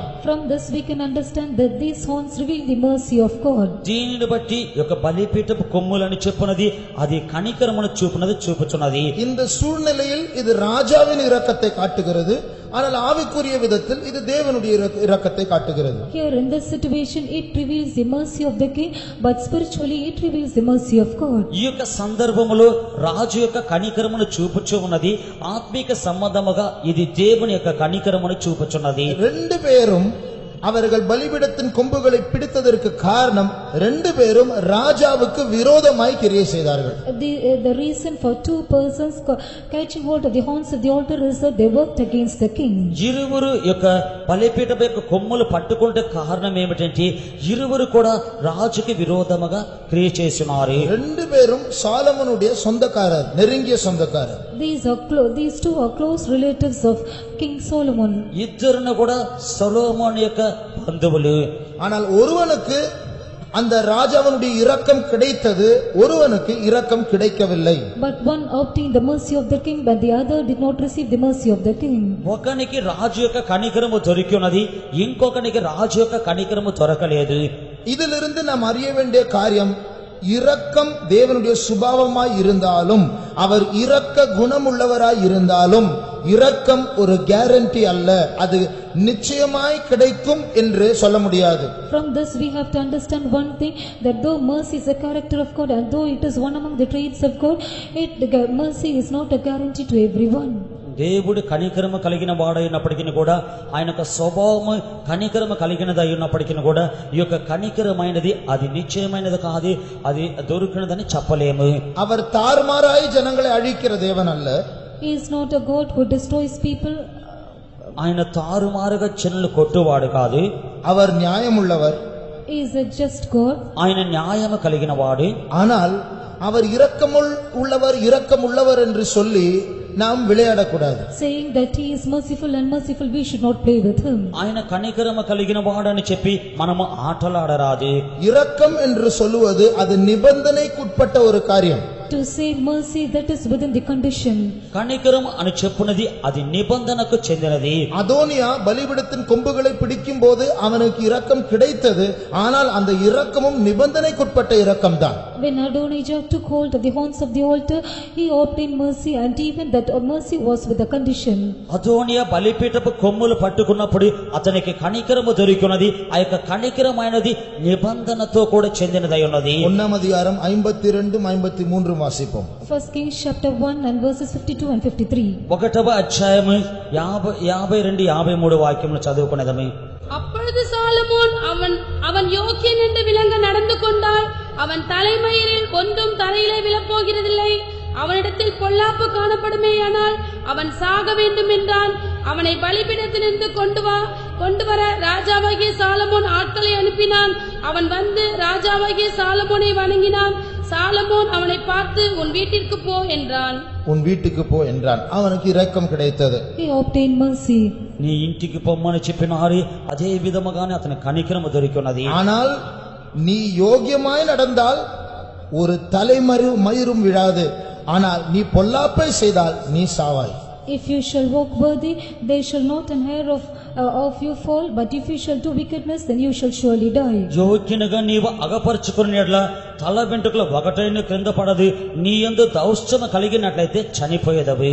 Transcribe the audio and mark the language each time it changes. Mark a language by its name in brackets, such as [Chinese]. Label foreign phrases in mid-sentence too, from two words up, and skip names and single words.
[English] From this we can understand that these horns reveal the mercy of God. [Telugu] దీనిని బట్టి యొక్క బలిపీఠపు కొమ్ములని చెప్పునది అది కనికరమును చూపుచున్నది. [Tamil] இந்த சூழ்நிலையில் இது ராஜாவின் இரக்கத்தை காட்டுகிறது, ஆனால் ஆவிக்குரிய விதத்தில் இது தேவனுடைய இரக்கத்தை காட்டுகிறது. [English] Here in this situation it reveals the mercy of the king, but spiritually it reveals the mercy of God. [Telugu] ఈ యొక్క సందర్భములో రాజు యొక్క కనికరమును చూపుచు ఉన్నది, ఆత్మిక సంబంధముగా ఇది దేవుని యొక్క కనికరమును చూపుచున్నది. [Tamil] ரெண்டு பேரும் அவர்கள் பலிபீடத்தின் கொம்புகளை பிடித்ததற்கு காரணம், ரெண்டு பேரும் ராஜாவுக்கு விரோதமாய் கிரியை செய்தார்கள். [English] The reason for two persons catching hold of the horns of the altar is that they worked against the king. [Telugu] ఇరువురు యొక్క బలిపీఠం యొక్క కొమ్ములు పట్టుకుంటే కారణం ఏమిటంటే ఇరువురు కూడా రాజుకి విరోధముగా క్రియ చేస్తున్నారు. [Tamil] ரெண்டு பேரும் சாலமோனுடைய சொந்தக்காரர், நெருங்கிய சொந்தக்காரர். [English] These two are close relatives of King Solomon. [Telugu] ఇద్దరును కూడా సొలొమోను యొక్క బంధువులు. [Tamil] ஆனால் ஒருவனுக்கு அந்த ராஜாவினுடைய இரக்கம் கிடைத்தது, ஒருவனுக்கு இரக்கம் கிடைக்கவில்லை. [English] But one obtained the mercy of the king, but the other did not receive the mercy of the king. [Telugu] ఒకనికి రాజు యొక్క కనికరము దొరికినది, ఇంకొకనికి రాజు యొక్క కనికరము దొరకలేదు. [Tamil] இதிலிருந்து நாம் அறிய வேண்டிய காரியம், இரக்கம் தேவனுடைய சுபாவமாய் இருந்தாலும், அவர் இரக்க குணமுள்ளவராய் இருந்தாலும், இரக்கம் ஒரு கேரண்டி அல்ல, அது நிச்சயமாய் கிடைக்கும் என்று சொல்ல முடியாது. [English] From this we have to understand one thing, that though mercy is a character of God and though it is one among the traits of God, mercy is not a guarantee to everyone. [Telugu] దేవుడు కనికరము కలిగిన వాడైనప్పటికీ కూడా ఆయన యొక్క స్వభావము కనికరము కలిగినది అయినప్పటికీ కూడా ఈ యొక్క కనికరమైనది అది నిశ్చయమైనది కాదు, అది దొరికినదని చెప్పలేము. [Tamil] அவர் தாறுமாறாய் ஜனங்களை அழிக்கிற தேவன் அல்ல. [English] He is not a God who destroys people. [Telugu] ఆయన తారుమారుగా జనులు కొట్టువాడు కాదు. [Tamil] அவர் நியாயமுள்ளவர். [English] He is a just God. [Telugu] ఆయన న్యాయము కలిగిన వాడు. [Tamil] ஆனால் அவர் இரக்கமுள்ளவர் என்று சொல்லி நாம் விளையாடக்கூடாது. [English] Saying that he is merciful and merciful, we should not play with him. [Telugu] ఆయన కనికరము కలిగిన వాడని చెప్పి మనము ఆటలాడరాదు. [Tamil] இரக்கம் என்று சொல்லுவது அது நிபந்தனைக்குட்பட்ட ஒரு காரியம். [English] To say mercy, that is within the condition. [Telugu] కనికరం అని చెప్పునది అది నిబంధనకు చెందినది. [Tamil] அதோனியா பலிபீடத்தின் கொம்புகளை பிடிக்கும் போது அவனுக்கு இரக்கம் கிடைத்தது, ஆனால் அந்த இரக்கமும் நிபந்தனைக்குட்பட்ட இரக்கம் தான். [English] When Adonijah took hold of the horns of the altar, he obtained mercy, and even that mercy was with a condition. [Telugu] అదోనియా బలిపీఠపు కొమ్ములు పట్టుకున్నప్పుడు అతనికి కనికరము దొరికినది, ఆ యొక్క కనికరమైనది నిబంధనతో కూడా చెందినదై ఉన్నది. [Tamil] 1ஆம் அதிகாரம் 52 53 வாசிப்போம். [English] First Kings chapter 1 and verses 52 and 53. [Telugu] 1వ అధ్యాయము 52 53 వాక్యములు చదువుకునేదమే. [Tamil] அப்பொழுது சாலமோன் அவன் யோக்கியன் என்று விளங்க நடந்து கொண்டால் அவன் தலைமயிரில் ஒன்றும் தலையிலே விழப்போகிறதில்லை. அவனிடத்தில் பொல்லாப்பு காணப்படுமேயானால் அவன் சாக வேண்டும் என்றான். அவனை பலிபீடத்திலிருந்து கொண்டு வர ராஜாவாகிய சாலமோன் ஆட்களை அனுப்பினான். அவன் வந்து ராஜாவாகிய சாலமோனை வணங்கினான். சாலமோன் அவனை பார்த்து உன் வீட்டிற்கு போ என்றான். உன் வீட்டுக்கு போ என்றான். அவனுக்கு இரக்கம் கிடைத்தது. [English] He obtained mercy. [Telugu] నీ ఇంటికి పొమ్మని చెప్పినారు, అదే విధముగానే అతని కనికరము దొరికినది. [Tamil] ஆனால் நீ யோகியமாய் நடந்தால் ஒரு தலைமயிரும் விழாது. ஆனால் நீ பொல்லாப்பை செய்தால் நீ சாவாய். [English] If you shall walk worthy, there shall not an hair of you fall, but if you shall do wickedness, then you shall surely die. [Telugu] యోగ్యునిగా నీవు అగపరుచుకుని ఎడల తల వెంట్రుకల ఒకటైన క్రింద పడదు, నీ యందు దౌష్ట్యము కలిగినట్లయితే చనిపోయేదవి.